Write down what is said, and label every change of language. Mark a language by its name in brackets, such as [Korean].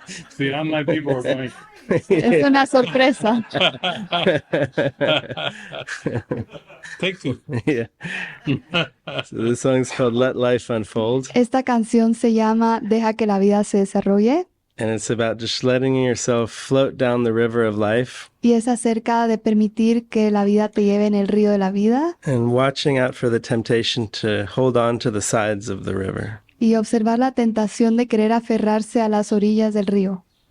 [English] See, I'm like people are going. [Spanish] Es una sorpresa. [English] Take two. Yeah. So this song's called Let Life Unfold, [Spanish] Esta canción se llama Deja que la vida se desarrolle [English] and it's about just letting yourself float down the river of life [Spanish] y es acerca de permitir que la vida te lleve en el río de la vida [English] and watching out for the temptation to hold on to the sides of the river. [Spanish] y observar la tentación de querer aferrarse a las orillas del río.